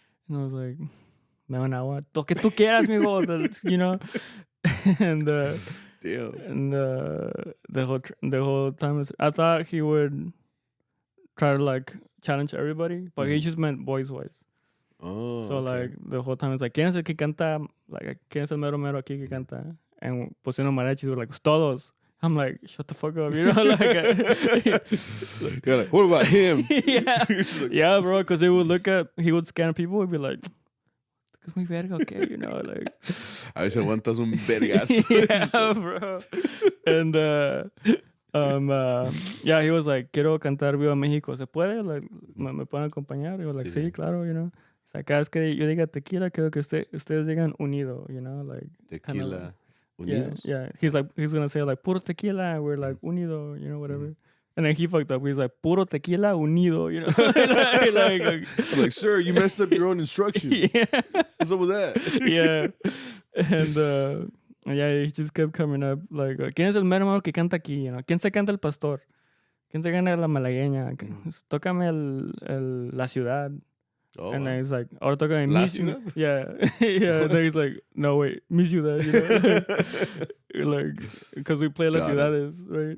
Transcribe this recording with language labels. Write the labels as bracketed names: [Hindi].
[English] And I was like, [Spanish] me van agua, lo que tú quieras, mijo, [English] you know. And damn. And the whole time, I thought he would try to like challenge everybody, but he just meant boys. Oh, so okay. like the whole time it's like, [Spanish] ¿quién es el que canta? Like, ¿quién es el mero aquí que canta? [English] And [Spanish] pusieron mariachis, [English] were like, todos. I'm like, shut the fuck up, you know? Like, you're like, what about him? Yeah, yeah, bro. Because he would scan people, he'd be like, [Spanish] es muy verga, [English] okay, you know, like. [Spanish] A veces aguantas un vergazo. [English] Yeah, bro. And yeah, he was like, [Spanish] quiero cantar Viva México, ¿se puede? Like, me pueden acompañar? Y yo like, sí, claro, [English] you know. [Spanish] O sea, cada vez que yo diga tequila, quiero que ustedes digan unido, you know, like. Tequila unidos? [English] Yeah. He's gonna say like, [Spanish] puro tequila, [English] and we're like, unido, you know, whatever. And then he fucked up. He's like, [Spanish] puro tequila unido, [English] you know. I'm like, sir, you messed up your own instructions. Yeah. What's up with that? Yeah. And yeah, he just kept coming up like, [Spanish] ¿quién es el mero que canta aquí? [English] You know? [Spanish] ¿Quién se canta el pastor? ¿Quién se canta la malagueña? Tócame la ciudad. [English] Oh, and then he's like, [Spanish] ahora tócame mi [English] ciudad. Yeah. Yeah. And then he's like, no, wait, [Spanish] mi ciudad. [English] You know? Like, because we play Las Ciudades, right?